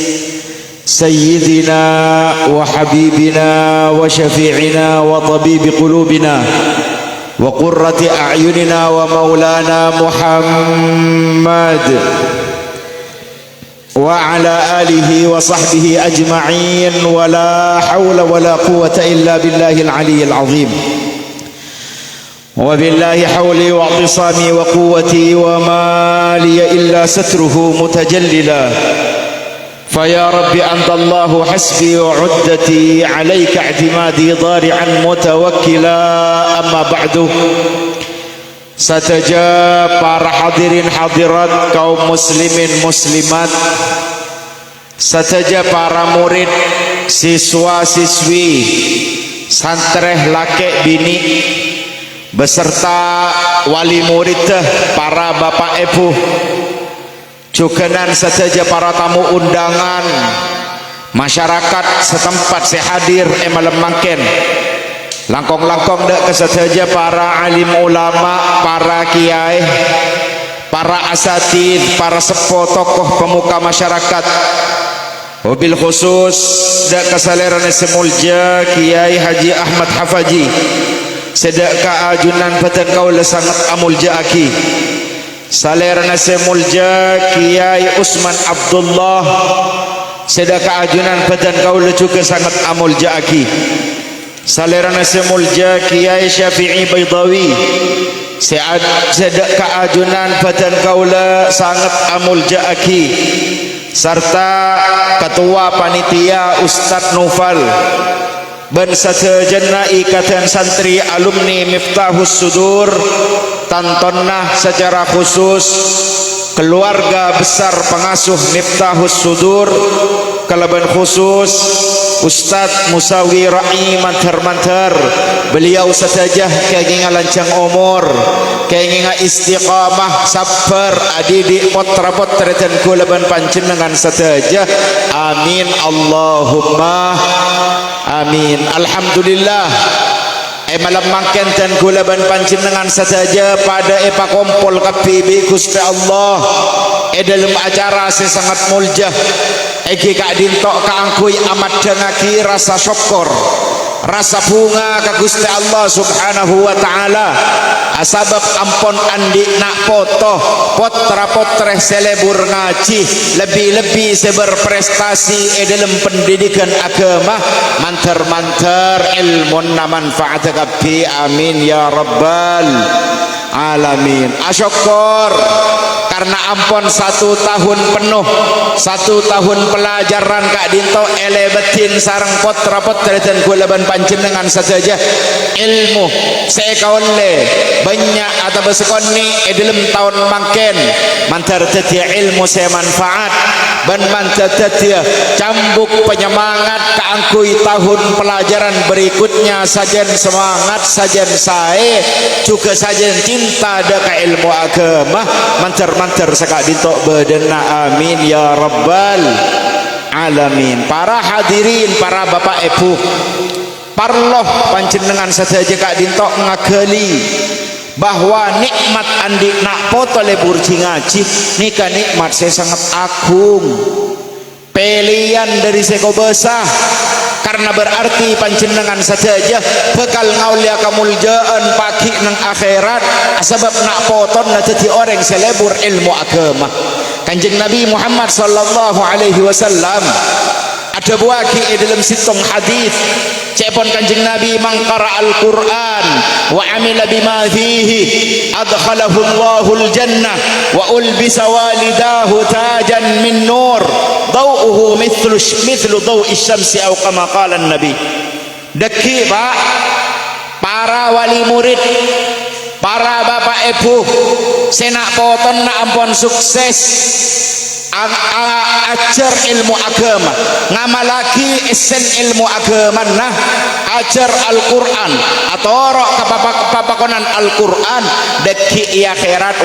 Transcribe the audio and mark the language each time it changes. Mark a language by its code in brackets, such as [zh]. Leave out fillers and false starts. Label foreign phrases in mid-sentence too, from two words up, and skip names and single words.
[ar] سيدنا وحبيبنا وشفيعنا وطبيب قلوبنا وقرة أعيننا ومولانا محمد وعلى آله وصحبه أجمعين، ولا حول ولا قوة إلا بالله العلي العظيم. وبالله حولي واعتصامي وقوتي وما لي إلا ستره متجللا. فيا رب أنت الله حسبي وعدتي عليك اعتمادي ضارعا متوكلا. أما بعد. [mad] Saja para hadirin hadirat, kaum muslimin muslimat, saja [id] para murid, siswa siswi, [mad] santreh laki bini, [id] beserta wali murid, para bapak ibu, [mad] jukenan saja para tamu undangan, [id] masyarakat setempat [mad] sehadir malam mangken. Langkong-langkong dak kesaja [id] para alim ulama, para kiai, para asatid, para sepuh tokoh pemuka masyarakat. [ar] وبالخصوص [mad] dak kesalerane semulja Kiai Haji Ahmad Hafaji, sedak kaajunan batan kaula sangat amulja aki. Salerane semulja Kiai Usman Abdullah, sedak kaajunan batan kaula juga sangat amulja aki. Salerana semulja Kiai Syafi'i Baydawi, sedak kaajunan badan kaula sangat amulja aki, [id] serta ketua panitia [mad] Ustadz Nufal dan satejenna ikatan santri alumni Miftahus Sudur, tantonnah secara khusus [id] keluarga besar pengasuh [mad] Miftahus Sudur, kalaban khusus Ustadz Musawi Ra'i mantar-mantar. Beliau saja keingingan lancang umur, keingingan istiqamah, sabar, adidik potra-potra dan kulaban panjenengan saja. [ar] آمين اللهم آمين. [mad] Alhamdulillah, malam mangken dan kulaban panjenengan saja pada epa kompol kapibi Gusti Allah [id] dalam acara sangat [mad] muljah. Eki kak dintok kaangkui amat dengaki rasa syukur, rasa bunga ke Gusti Allah [ar] سبحانه وتعالى. [mad] Asabab ampon andi nak potoh potra-potreh selebur ngaji, lebih-lebih seberprestasi dalam pendidikan agama, mantar-mantar ilmu na manfaat kapi. [ar] آمين يا رب العالمين. [mad] Asyukur karena ampun [id] 1 tahun penuh, 1 tahun pelajaran [mad] kak dinto elebetin sarang potra-potra dan kulaban panjenengan saja ilmu sekaule banyak atau besekoni dalam tahun mangken mantar tetia ilmu saya manfaat dan mantar tetia cambuk penyemangat keangkui [id] tahun pelajaran berikutnya. [mad] Sajen semangat, sajen sae juga sajen cinta deka ilmu agama, mantar-mantar sekak dintok bedena. [ar] آمين يا رب العالمين. [id] Para hadirin, para bapak ibu, [mad] parloh panjenengan saja kak dintok ngageli bahwa nikmat andi nak poto lebur ngaji nika nikmat saya [id] sangat agung. [mad] pilihan dari seko besah, karena berarti panjenengan saja bekal ngaulia kamuljaan pagi nang akhirat, sebab nak poton na jadi orang selebur ilmu agama. Kanjeng Nabi Muhammad [ar] صلى الله عليه وسلم [mad] ada buaki dalam situng hadis cepon kanjeng Nabi, [ar] من قرأ القرآن وعمل بما فيه أدخله الله الجنة وألبس والداه تاجا من نور ضوؤه مثل ضوء الشمس [mad] atau [ar] كما قال النبي. [mad] Deki Pak, [id] para wali murid, para bapak ibu [mad] senak poton na ampun sukses ajar ilmu agama, ngamalaki esen ilmu agama nah ajar Al-Quran atau rok kepapakonan Al-Quran deki i akhirat